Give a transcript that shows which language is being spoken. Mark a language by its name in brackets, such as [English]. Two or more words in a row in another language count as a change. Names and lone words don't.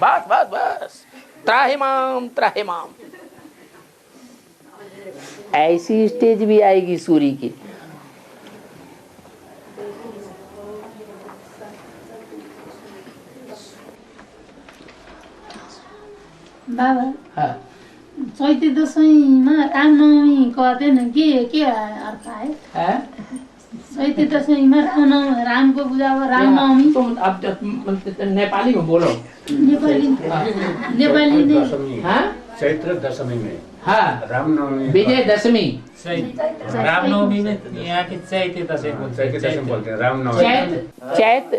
[Hindi] बस बस बस, त्राहिमाम त्राहिमाम। ऐसी स्टेज भी आएगी सूर्य की। बाबा हाँ। [Nepali] चैते दशैंमा रामनवमी गर्दैन [Hindi] के अर्थ है? [Nepali] चैते दशैंमा रामको पूजा हो, रामनवमी। [Hindi] तुम अब नेपाली में बोलो। नेपाली दशमी, हाँ? चैत्र दशमी में, हाँ, रामनवमी, विजय दशमी। रामनवमी में यहाँ की चैती दशमी बोलते हैं, रामनवमी।